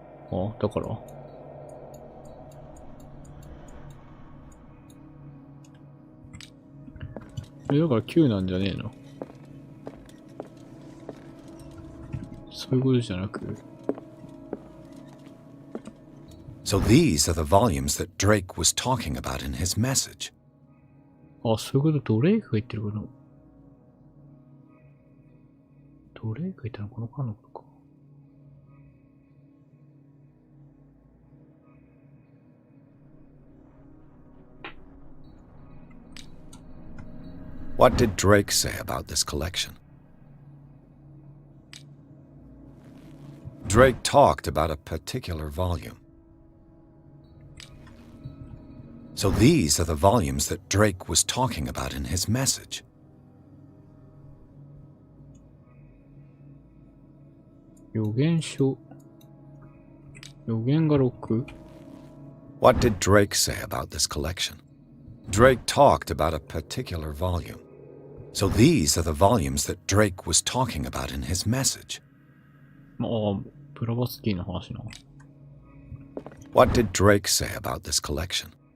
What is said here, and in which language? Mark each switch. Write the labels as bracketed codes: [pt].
[ja] あ、だからだから9なんじゃねえの。そういうことじゃなく。 [en] So these are the volumes that Drake was talking about in his message. [ja] あ、そういうこと、ドレイクが言ってること。ドレイクが言ったのこの間のことか。 [en] What did Drake say about this collection? Drake talked about a particular volume. So these are the volumes that Drake was talking about in his message. [ja] 予言書。予言が6。 [en] What did Drake say about this collection? Drake talked about a particular volume. So these are the volumes that Drake was talking about in his message. [ja] まあ、ブラバスキーの話な。 [en] What did Drake say about this collection?